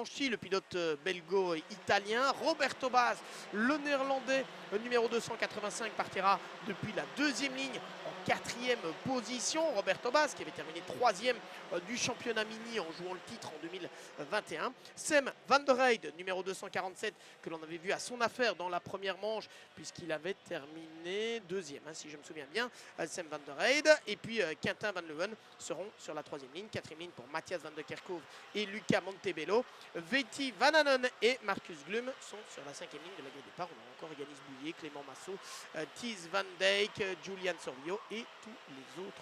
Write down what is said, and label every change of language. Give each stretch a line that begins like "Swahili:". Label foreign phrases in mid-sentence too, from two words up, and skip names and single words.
French: franchi, le pilote belgo-italien. Roberto Baz, le néerlandais, le numéro 285, partira depuis la deuxième ligne en 4e position. Roberto Baz qui avait terminé 3e du championnat mini en jouant le titre en 2021. Sem van der Heijden, numéro 247, que l'on avait vu à son affaire dans la première manche puisqu'il avait terminé 2e, hein, si je me souviens bien. Sem van der Heijden et puis Quentin Van Leeuwen seront sur la 3e ligne. 4e ligne pour Matthias van der Kerkhove et Luca Montebello. Veeti Vananen et Marcus Glum sont sur la 5e ligne de la grille de départ. On a encore Yanis Bouillet, Clément Massot, Thies Van Dijk, Julian Sorvio et tous les autres.